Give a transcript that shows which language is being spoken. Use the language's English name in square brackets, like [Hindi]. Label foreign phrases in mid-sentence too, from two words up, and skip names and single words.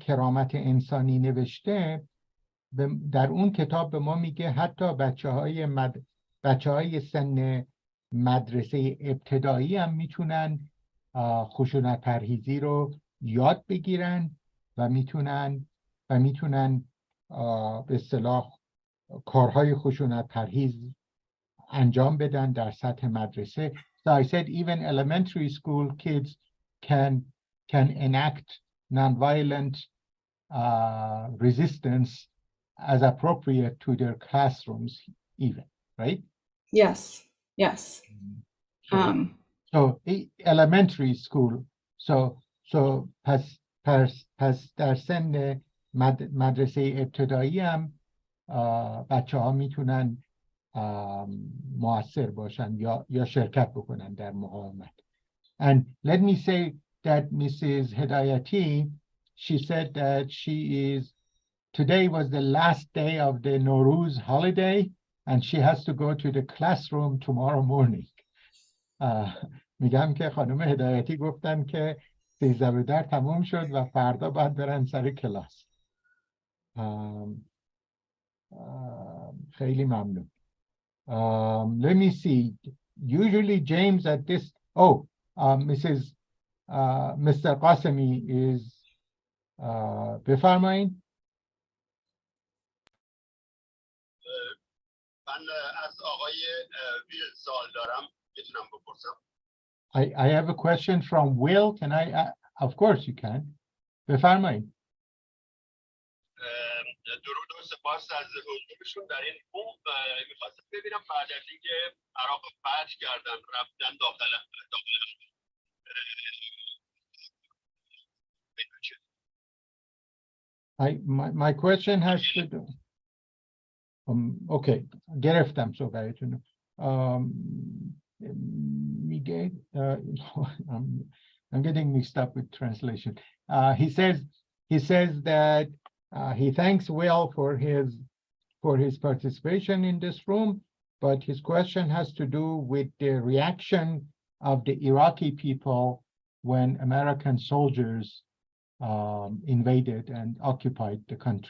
[Persian] کرامت انسانی نوشته، در اون کتاب به ما میگه حتی بچه‌های سن مدرسه ابتدایی هم میتونن خشونت پرهیزی رو یاد بگیرن و میتونن به اصطلاح کارهای خشونت پرهیز انجام بدن در سطح مدرسه. [English] So I said even elementary school kids can enact nonviolent resistance as appropriate to their classrooms even, right? Yes. Yes. So elementary school. [Persian] So پس در سن مدرسه ابتدایی هم بچه ها میتونن مؤثر باشن یا شرکت بکنن در مقاومت. [English] And let me say that Mrs. Hedayati, she said that today was the last day of the Nowruz holiday and she has to go to the classroom tomorrow morning. [Persian] میگم که خانم هدایتی گفتن که 13 تموم شد و فردا باید برن سر کلاس. خیلی ممنون. [English] Let me see. Usually James at this, Mr. Qasemi is بفرمایید. [Persian] من از آقای ویل سوال دارم، میتونم بپرسم؟ [English] I have a question from Will. Can I? Of course you can. [Persian] بفرمایید. درود و سپاس از حضورشون در این بوم. میخواستم ببینم بعد از اینکه عراق فتح کردن رفتن داخل [English] My question has to do. [Persian] Okay, گرفتم صحبتتون. [English] میگه I'm getting mixed up with translation. He says that he thanks Will for his participation in this room, but his question has to do with the reaction of the Iraqi people when American soldiers invaded and occupied the country.